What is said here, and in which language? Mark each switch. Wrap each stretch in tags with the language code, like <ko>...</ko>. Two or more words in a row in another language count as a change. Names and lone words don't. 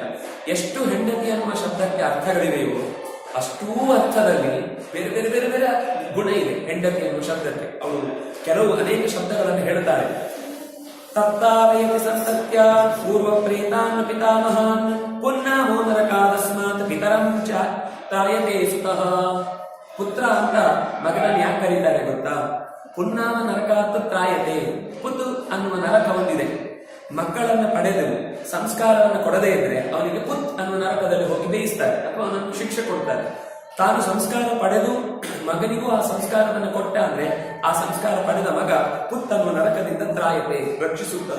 <kn>ಎಷ್ಟು ಹೆಂಡತಿ ಅನ್ನುವ ಶಬ್ದಕ್ಕೆ ಅರ್ಥಗಳಿವೆಯೋ ಅಷ್ಟೂ ಅರ್ಥದಲ್ಲಿ ಬೇರೆ ಬೇರೆ ಬೇರೆ ಬೇರೆ ಗುಣ ಇದೆ ಹೆಂಡತಿ ಅನ್ನುವ ಶಬ್ದಕ್ಕೆ. ಅವಳು ಅನೇಕ ಶಬ್ದಗಳನ್ನು ಹೇಳ್ತಾಳೆ.</kn> <sa>ತತ್ತಾವಯತಿ ಸಂತತ್ಯ ಪೂರ್ವ ಪ್ರೇತಾನ್ ಪಿತಾಮಹಾನ್ ಪುನ್ನಾಮೋ ನರಕಾದಸ್ಮಾತ್ ಪಿತರಂ ಚ ತಾಯತೆ ಸುತಃ.</sa> <kn>ಪುತ್ರ ಅಂತ ಮಗನನ್ನು ಯಾಕೆ ಕರೀತಾರೆ ಗೊತ್ತಾ?</kn> <sa>ಪುನ್ನಾಮ ನರಕಾತ್ ತ್ರಾಯತೆ.</sa> <kn>ಪುತ್ ಅನ್ನುವ ನರಕ ಒಂದಿದೆ. ಮಕ್ಕಳನ್ನು ಪಡೆದು ಸಂಸ್ಕಾರವನ್ನು ಕೊಡದೇ ಇದ್ರೆ ಅವನಿಗೆ ಪುತ್ ಅನ್ನುವ ನರಕದಲ್ಲಿ ಹೋಗಿ ಬೇಯಿಸ್ತಾರೆ ಅಥವಾ ಅವನನ್ನು ಶಿಕ್ಷೆ ಕೊಡ್ತಾರೆ. ತಾನು ಸಂಸ್ಕಾರ ಪಡೆದು ಮಗನಿಗೂ ಆ ಸಂಸ್ಕಾರವನ್ನು ಕೊಟ್ಟ ಅಂದ್ರೆ ಆ ಸಂಸ್ಕಾರ ಪಡೆದ ಮಗ ಪುತ್ ಅನ್ನುವ ನರಕದಿಂದ ತ್ರಾಯತೆ, ರಕ್ಷಿಸುತ್ತಾನೆ.</kn>